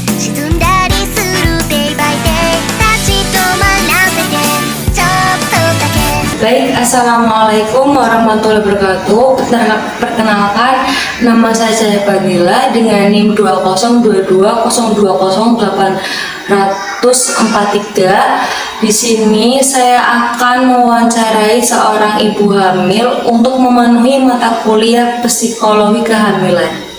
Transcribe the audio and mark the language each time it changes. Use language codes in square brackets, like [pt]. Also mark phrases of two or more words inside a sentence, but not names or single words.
[ja] 沈んだりする [en] day by day [ja] 立ち止まらせてちょっとだけ [id] Baik, [ar] السلام عليكم ورحمة الله وبركاته. [id] Perkenalkan, nama saya Fadila dengan NIM 2022020843. Di sini saya akan mewawancarai seorang ibu hamil untuk memenuhi mata kuliah psikologi kehamilan.